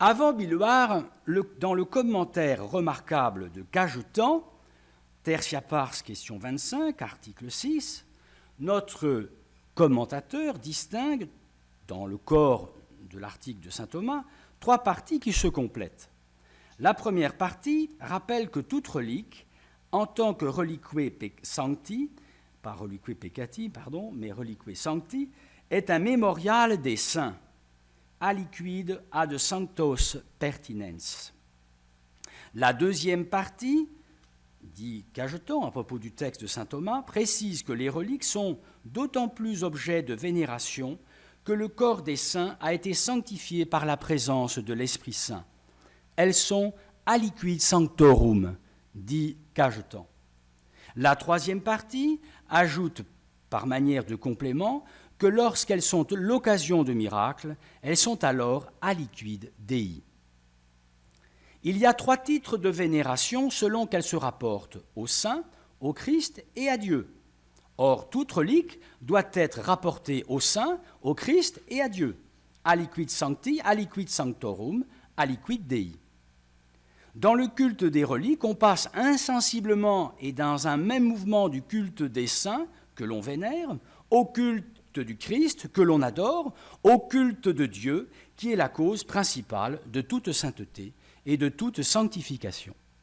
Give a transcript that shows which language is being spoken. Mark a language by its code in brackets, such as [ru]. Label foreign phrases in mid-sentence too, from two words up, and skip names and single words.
[fr] Avant Billuart, dans le commentaire remarquable de Cajetan, [la] Tertia pars, [fr] question 25, article 6, notre commentateur distingue, dans le corps de l'article de saint Thomas, 3 parties qui se complètent. La première partie rappelle que toute relique, en tant que relique sancti, pas relique peccati, pardon, mais relique sancti, est un mémorial des saints, [la] aliquid ad sanctos pertinens. [fr] La deuxième partie, dit Cajetan à propos du texte de saint Thomas, précise que les reliques sont d'autant plus objets de vénération que le corps des saints a été sanctifié par la présence de l'Esprit Saint. Elles sont [la] aliquid sanctorum, [fr] dit Cajetan. La troisième partie ajoute, par manière de complément, que lorsqu'elles sont l'occasion de miracles, elles sont alors [la] aliquid Dei. [fr] Il y a 3 titres de vénération selon qu'elles se rapportent au Saint, au Christ et à Dieu. Or, toute relique doit être rapportée au Saint, au Christ et à Dieu. [la] Aliquid sancti, aliquid sanctorum, aliquid Dei. [fr] Dans le culte des reliques, on passe insensiblement et dans un même mouvement du culte des saints que l'on vénère, au culte du Christ que l'on adore, au culte de Dieu qui est la cause principale de toute sainteté et de toute sanctification.